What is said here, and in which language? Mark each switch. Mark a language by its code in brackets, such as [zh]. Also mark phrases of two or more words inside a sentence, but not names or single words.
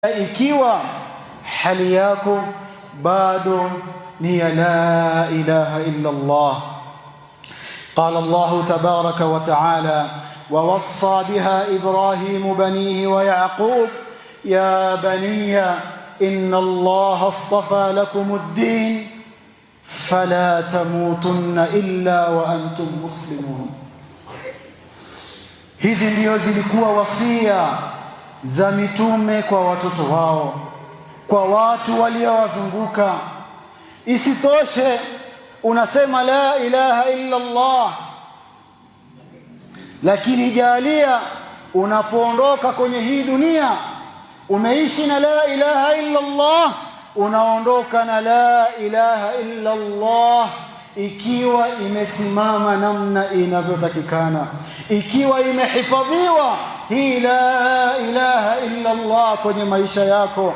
[sw] ikiwa hali yako bado ni [ar] لا إله إلا الله. قال الله تبارك وتعالى: ووصى بها إبراهيم بنيه ويعقوب يا بني إن الله اصطفى لكم الدين فلا تموتن إلا وأنتم مسلمون. [sw] Hizi ndio zilikuwa wasia za mitume kwa watoto wao, kwa watu waliowazunguka. Isitoshe unasema [ar] لا إله إلا الله, [sw] lakini jalia unapoondoka kwenye hii dunia umeishi na [ar] لا إله إلا الله, [sw] unaondoka na [ar] لا إله إلا الله [sw] ikiwa imesimama namna inavyotakikana, ikiwa imehifadhiwa hii [ar] لا إله إلا الله [sw] kwenye maisha yako.